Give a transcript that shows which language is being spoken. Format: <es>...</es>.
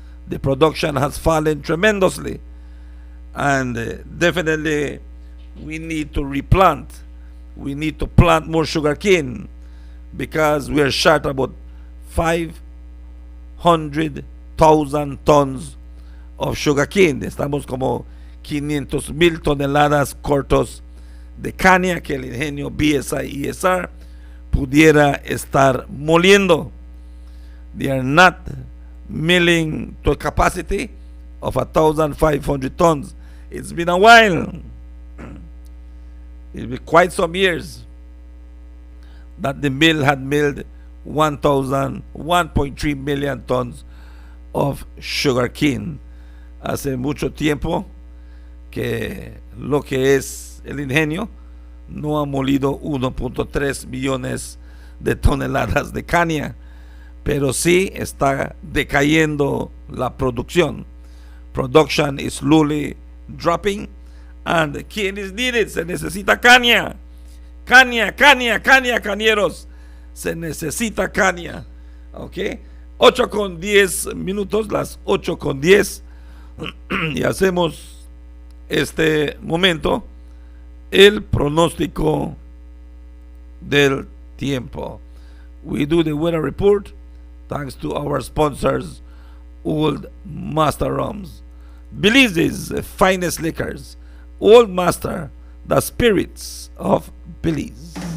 <en>The production has fallen tremendously, and definitely we need to replant. We need to plant more sugarcane, because we are short about 500,000 tons of sugarcane.</en> <es>Estamos como 500,000 toneladas cortos de caña que el ingenio BSI y ESR pudiera estar moliendo.</es> <en>They are not milling to a capacity of 1,500 tons. It's been a while. It'll be quite some years that the mill had milled 1.3 million tons of sugarcane.</en> <es>Hace mucho tiempo que lo que es el ingenio no ha molido 1.3 millones de toneladas de caña, pero sí está decayendo la producción.</es> <en>Production is slowly dropping, and cane is needed.</en> <es>Se necesita caña. Cañeros. Se necesita caña. Ok. 8:10, las 8:10. Y hacemos este momento el pronóstico del tiempo.</es> <en>We do the weather report thanks to our sponsors, Old Master Rums, Belize's finest liquors. Old Master, the spirits of Belize.</en>